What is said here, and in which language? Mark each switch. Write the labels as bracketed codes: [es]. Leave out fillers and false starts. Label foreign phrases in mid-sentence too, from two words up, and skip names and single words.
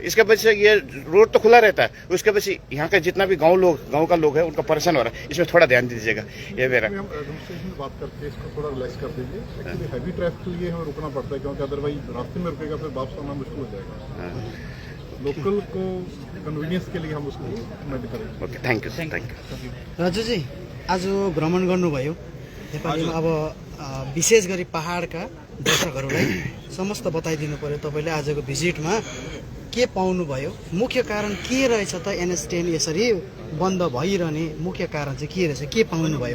[hi] इसके वजह से ये रोड तो खुला रहता है, उसके वजह से यहाँ का जितना भी गांव का लोग है उनका परेशान हो रहा है। इसमें थोड़ा ध्यान दीजिएगा। ये मेरा हम एडमिनिस्ट्रेशन बात करके इसको थोड़ा रिलैक्स कर देंगे। [en] actually heavy traffic [hi] के लिए हमें रुकना पड़ता है, क्योंकि अदरवाइज रास्ते में रुकेगा फिर वापस आना मुश्किल हो जाएगा। लोकल को कन्वीनियंस के लिए हम उसको मैनेज करेंगे। [en] OK, thank you. [ne] राजु जी, आज भ्रमण गर्नुभयो नेपालमा, अब विशेष गरी पहाडका दर्शकहरूलाई समस्त बताइदिनु पर्यो तपाईँले आजको भिजिटमा के पाउनुभयो, मुख्य कारण के रहेछ त NH10 यसरी बन्द भइरहने मुख्य कारण चाहिँ के रहेछ, के पाउनुभयो?